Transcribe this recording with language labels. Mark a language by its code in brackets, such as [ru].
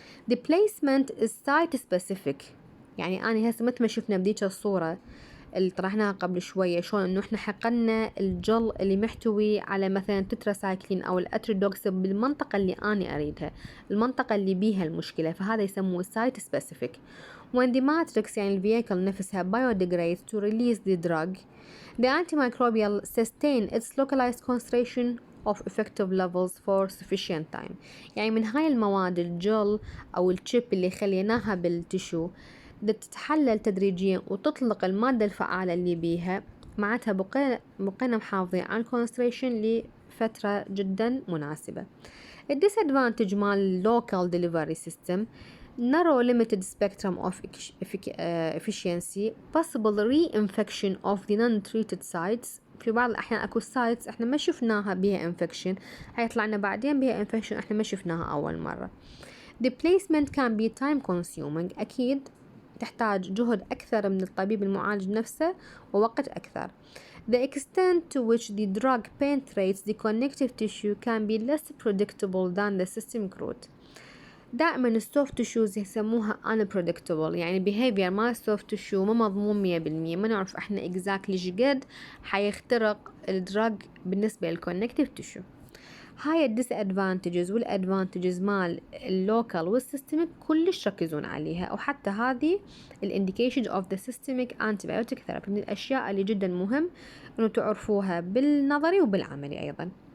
[ar] the placement is site specific، يعني أنا هسه مثل ما شفنا بديك الصورة اللي طرحناها قبل شوية شلون انه احنا حقنا الجل اللي محتوي على مثلا تتراسايكلين او الاتريدوكس بالمنطقة اللي انا اريدها، المنطقة اللي بيها المشكلة، فهذا يسموه site specific. [en] when the matrix [ar] يعني الفييكل نفسها [en] biodegrades to release the drug the antimicrobial sustain its localized concentration of effective levels for sufficient time. [ar] يعني من هاي المواد الجل او الشيب اللي خليناها بالتشو تتحلل تدريجيا وتطلق المادة الفعالة اللي بيها، معناتها بقينا محافظين على الكونستريشن لفترة جدا مناسبة. الديسادفانتج مال local delivery system [en] narrow limited spectrum of efficiency, possible reinfection of the non-treated sites. [ar] في بعض الأحيان أكو sites إحنا ما شفناها بها infection، هيطلع لنا بعدين بها infection إحنا ما شفناها أول مرة. [en] The placement can be time consuming، [ar] أكيد تحتاج جهد أكثر من الطبيب المعالج نفسه ووقت أكثر. [en] The extent to which the drug penetrates the connective tissue can be less predictable than the systemic route. [ar] دائما السوفت تشوز يسموها unpredictable، يعني behavior مال السوفت تشو ما مضمون 100%، ما نعرف احنا exactly شقد حيخترق الدراج بالنسبة للكونكتيف تشو. هاي الديسادفانتجز والادفانتجز مال اللوكال والسيستميك كلش يركزون عليها، وحتى هذه الانديكيشن اوف ذا سيستميك antibiotic therapy من الاشياء اللي جدا مهم انه تعرفوها بالنظري وبالعملي ايضا.